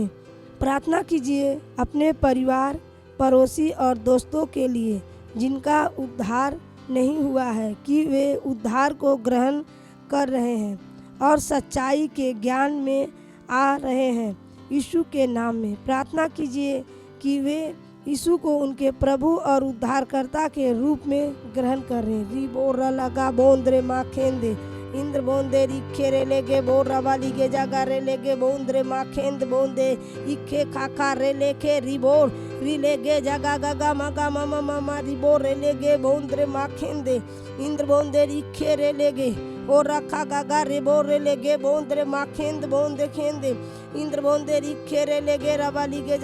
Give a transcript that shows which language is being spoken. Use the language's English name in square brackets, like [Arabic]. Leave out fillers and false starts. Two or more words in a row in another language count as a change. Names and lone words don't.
[Hindi] प्रार्थना कीजिए अपने परिवार, पड़ोसी और दोस्तों के लिए जिनका उद्धार नहीं हुआ है कि वे उद्धार को ग्रहण कर रहे हैं और सच्चाई के ज्ञान में आ रहे हैं। यीशु के नाम में प्रार्थना कीजिए कि वे यीशु को उनके प्रभु और उद्धारकर्ता के रूप में ग्रहण करें। रिबोर लगा बोंद्रे माँ खेंदे इंद्र बोंदे रिखे रे लेगे बोर रबाली के जगह रे लेगे बोंद्रे माँ खेंद बोंदे इखे खाखा रे लेके रिबोर री लेगे जगा गगा मगा ममा ममा रिबोर रे लेगे बोंद्रे माँ खेंदे इंद्र बोंदे रिखे रे लेगे और रखा गगा रिबोर रे लेगे बोंद्रे माँ खेंद बोंदे खेंदे इंद्र बोंदे रिखे रे लेगे रबाली के